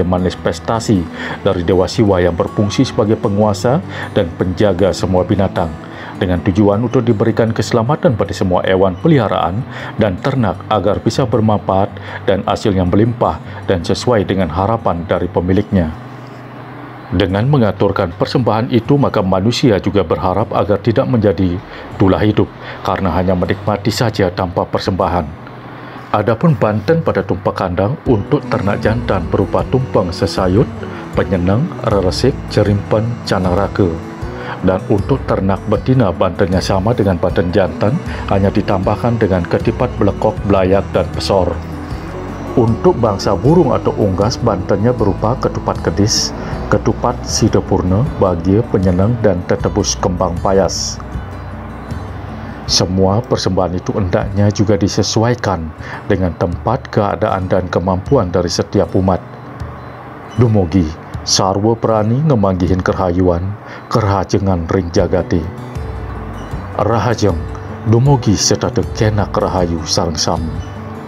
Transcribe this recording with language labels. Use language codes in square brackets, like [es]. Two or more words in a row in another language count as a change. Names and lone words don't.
[id] manifestasi dari Dewa Siwa yang berfungsi sebagai penguasa dan penjaga semua binatang, dengan tujuan untuk diberikan keselamatan pada semua hewan peliharaan dan ternak agar bisa bermanfaat dan hasil yang melimpah dan sesuai dengan harapan dari pemiliknya. Dengan mengaturkan persembahan itu, maka manusia juga berharap agar tidak menjadi tulah hidup karena hanya menikmati saja tanpa persembahan. Adapun banten pada tumpak kandang untuk ternak jantan berupa tumpeng sesayut, penyenang, reresik, cerimpen, canang raka. Dan untuk ternak betina, bantennya sama dengan banten jantan, hanya ditambahkan dengan ketipat belekok, belayak, dan pesor. Untuk bangsa burung atau unggas, bantennya berupa ketupat kedis, ketupat sidepurna, bahagia, penyenang, dan tetebus kembang payas. Semua persembahan itu hendaknya juga disesuaikan dengan tempat, keadaan, dan kemampuan dari setiap umat. [ban] Dumugi sarwa prani ngemanggihin kerhayuan, kerhajengan ring jagati. Rahajeng dumugi setata kenak rahayu sareng samu.